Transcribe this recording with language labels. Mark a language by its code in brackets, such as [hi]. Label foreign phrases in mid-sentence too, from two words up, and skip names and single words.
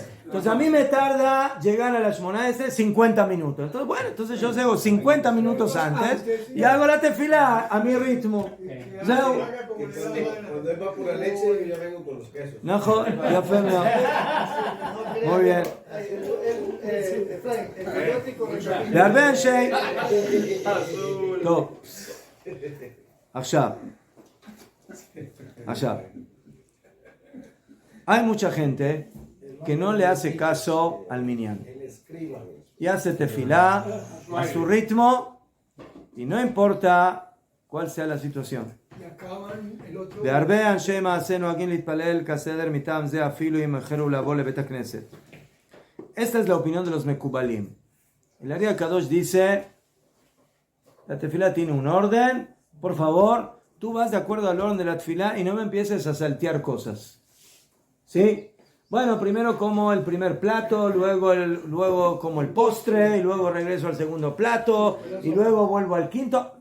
[es] Entonces a mí me tarda llegar a la [he] שמונה עשרה [es] 50 minutos. Entonces bueno, entonces yo llego 50 minutos antes y hago la tefilá a mi ritmo. Cuando él va por la leche, yo ya vengo con los quesos. No, ya fue, no. Muy bien. [he] להרבה אנשי... טוב. עכשיו. [es] Hay mucha gente que no le hace caso al minyan. Y hace tefilá a su ritmo y no importa cuál sea la situación. [he] והרבה אנשי מעשה נוהגים להתפלל כסדר מטעם זה אפילו אם החלו לבוא לבית הכנסת. [es] Esta es la opinión de los Mekubalim. El Ari Kadosh dice, la tefilá tiene un orden, por favor, tú vas de acuerdo al orden de la tefilá y no me empieces a saltear cosas. ¿Sí? Bueno, primero como el primer plato, luego como el postre, y luego regreso al segundo plato, y luego vuelvo al quinto.